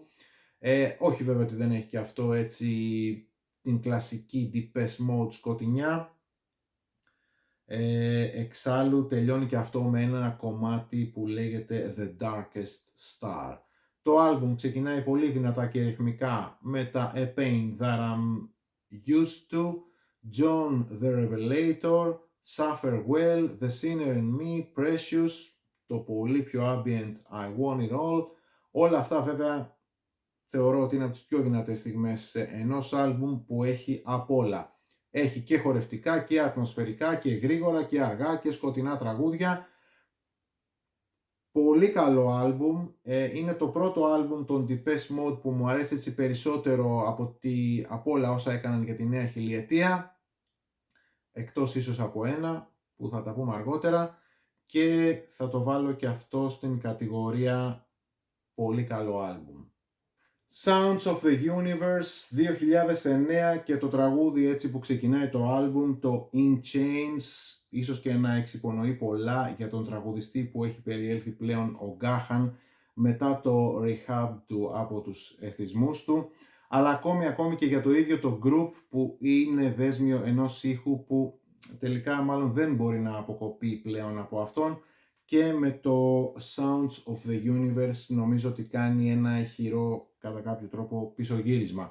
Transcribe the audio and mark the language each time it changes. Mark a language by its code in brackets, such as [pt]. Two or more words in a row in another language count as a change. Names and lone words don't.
[el] Όχι βέβαια ότι δεν έχει και αυτό έτσι την κλασική Depeche Mode σκοτεινιά. Εξάλλου τελειώνει και αυτό με ένα κομμάτι που λέγεται The Darkest Star. Το άλμπουμ ξεκινάει πολύ δυνατά και ρυθμικά με τα A Pain That I'm Used To, John the Revelator, Suffer Well, The Sinner in Me, Precious, το πολύ πιο ambient I Want It All. Όλα αυτά βέβαια θεωρώ ότι είναι από τις πιο δυνατές στιγμές ενός άλμπουμ που έχει απ' όλα. Έχει και χορευτικά και ατμοσφαιρικά και γρήγορα και αργά και σκοτεινά τραγούδια. Πολύ καλό άλμπουμ. Είναι το πρώτο άλμπουμ των Depeche Mode που μου αρέσει έτσι περισσότερο από όλα όσα έκαναν για τη νέα χιλιετία. Εκτός ίσως από ένα που θα τα πούμε αργότερα. Και θα το βάλω και αυτό στην κατηγορία πολύ καλό άλμπουμ. Sounds of the Universe 2009 και το τραγούδι έτσι που ξεκινάει το άλμπουμ, το In Chains, ίσως και να εξυπονοεί πολλά για τον τραγουδιστή που έχει περιέλθει πλέον ο Gahan μετά το rehab του από τους εθισμούς του, αλλά ακόμη και για το ίδιο το group που είναι δέσμιο ενός ήχου που τελικά μάλλον δεν μπορεί να αποκοπεί πλέον από αυτόν, και με το Sounds of the Universe νομίζω ότι κάνει ένα ηχηρό κατά κάποιο τρόπο πισωγύρισμα.